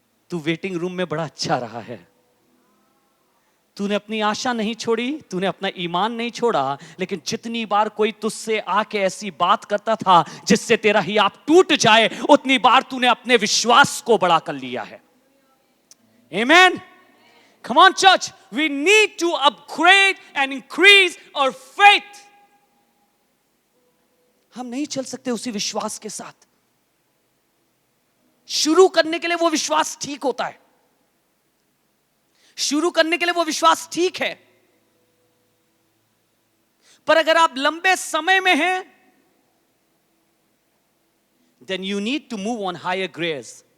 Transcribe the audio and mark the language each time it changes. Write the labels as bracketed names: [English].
[Hindi] तू waiting room में बड़ा अच्छा रहा है. तूने अपनी आशा नहीं छोड़ी, तूने अपना ईमान नहीं छोड़ा. लेकिन जितनी बार कोई तुझसे आके ऐसी बात करता था जिससे तेरा ही आप टूट जाए, उतनी बार तूने अपने विश्वास को बड़ा कर लिया है. आमेन. [English] Come on church, we need to upgrade and increase our faith. [Hindi] हम नहीं चल सकते उसी विश्वास के साथ. शुरू करने के लिए वो विश्वास ठीक होता है. शुरू करने के लिए वो विश्वास ठीक है, पर अगर आप लंबे समय में हैं, [English] then you need to move on higher gears.